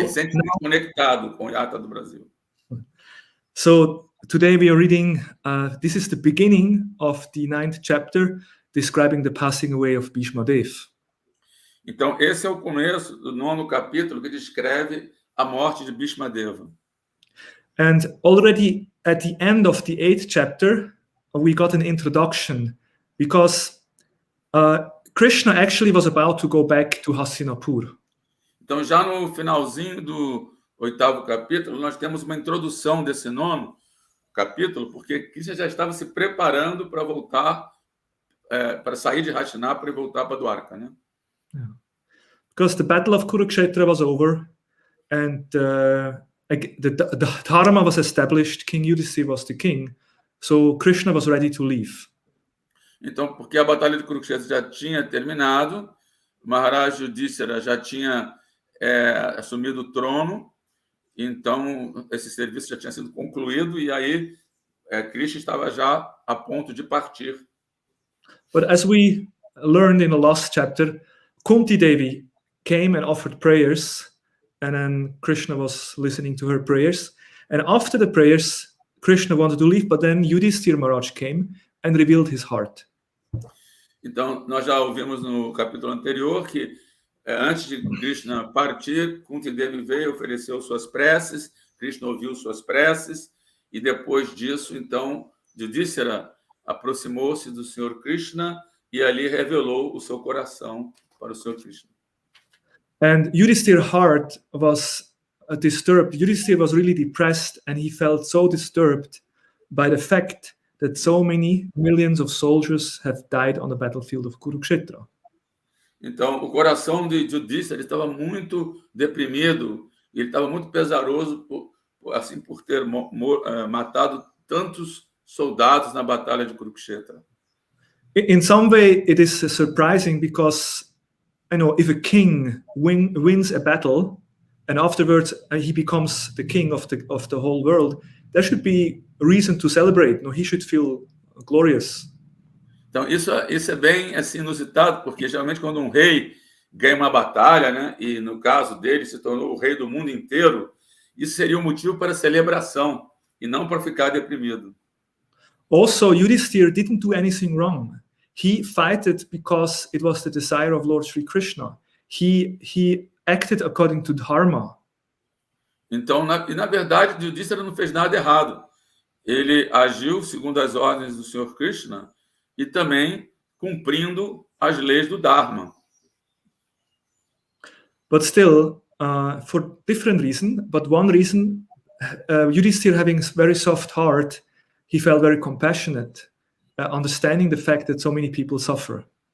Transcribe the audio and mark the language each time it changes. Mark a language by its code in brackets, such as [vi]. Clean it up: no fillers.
[pt] se sente muito conectado com o Yatra do Brasil. [en] So today we are reading, this is the beginning of the 9th chapter, describing the passing away of Bhishma Dev. [pt] Então, esse é o começo do 9º capítulo que descreve a morte de Bhishma Deva. [en] And already at the end of the 8th chapter, we got an introduction because Krishna actually was about to go back to Hastinapur. [pt] Então, já no finalzinho do 8º capítulo, nós temos uma introdução desse 9º capítulo, porque Krishna já estava se preparando para voltar para sair de Hastinapura e voltar para Dwarka, né? [en] Because the battle of Kurukshetra was over, and the dharma was established. King Yudhisthira was the king, so Krishna was ready to leave. [pt] Então, porque a batalha de Kurukshetra já tinha terminado, Maharaj Yudhishthira já tinha assumido o trono, então esse serviço já tinha sido concluído, e aí Krishna estava já a ponto de partir. [en] But as we learned in the last chapter, Kunti Devi came and offered prayers, and then Krishna was listening to her prayers. And after the prayers, Krishna wanted to leave, but then Yudhishthira Maharaj came and revealed his heart. [pt] Então, nós já ouvimos no capítulo anterior que antes de Krishna partir, Kunti Devi veio, ofereceu suas preces, Krishna ouviu suas preces, e depois disso, então, Yudhishthira aproximou-se do Senhor Krishna e ali revelou o seu coração para o Senhor Krishna. [en] And Yudhishthira's heart was disturbed. Yudhishthira was really depressed, and he felt so disturbed by the fact that so many millions of soldiers have died on the battlefield of Kurukshetra. [pt] Então, o coração de Yudhishthira estava muito deprimido, e ele estava muito pesaroso por ter matado tantos soldados na batalha de Kurukshetra. [en] In some way, it is surprising because, if a king wins a battle and afterwards he becomes the king of the whole world, there should be a reason to celebrate. He should feel glorious. [pt] Então, isso é bem assim, inusitado, porque geralmente quando um rei ganha uma batalha, né, e no caso dele se tornou o rei do mundo inteiro, isso seria um motivo para celebração e não para ficar deprimido. [en] Also, Yudhishthira didn't do anything wrong. He fought because it was the desire of Lord Sri Krishna. He acted according to dharma. [pt] Então, na verdade, Yudhishthira não fez nada errado. Ele agiu segundo as ordens do Senhor Krishna e também cumprindo as leis do Dharma. [en] But still, for different reason, but one reason, Yudhishthira having a very soft heart, he felt very compassionate, understanding the fact that so many people suffer.